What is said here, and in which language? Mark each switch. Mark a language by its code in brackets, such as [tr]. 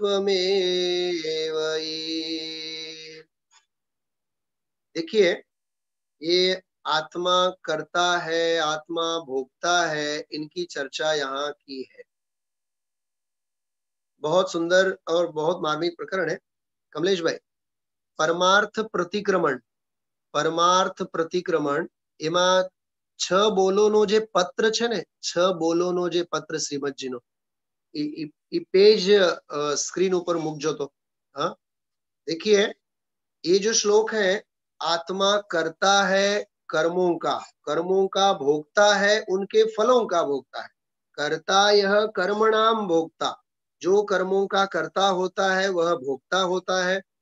[sa] तत्त्वमेव हि। [hi] देखिए, ये आत्मा करता है, आत्मा भोगता है, इनकी चर्चा यहाँ की है। बहुत सुंदर और बहुत मार्मिक प्रकरण है कमलेश भाई। [gu] परमार्थ प्रतिक्रमण, परमार्थ प्रतिक्रमण एમાં 6 બોલોનો જે પત્ર છે ને, 6 બોલોનો જે પત્ર શ્રીમદજીનો, એ પેજ સ્ક્રીન ઉપર મૂકજો તો। [hi] हाँ, देखिए ये जो श्लोक है, आत्मा करता है कर्मों का भोगता है, उनके फलों का भोगता है। [sa] कर्ता यह कर्मणाम भोक्ता, [hi] जो कर्मों का कर्ता होता है वह भोक्ता होता है।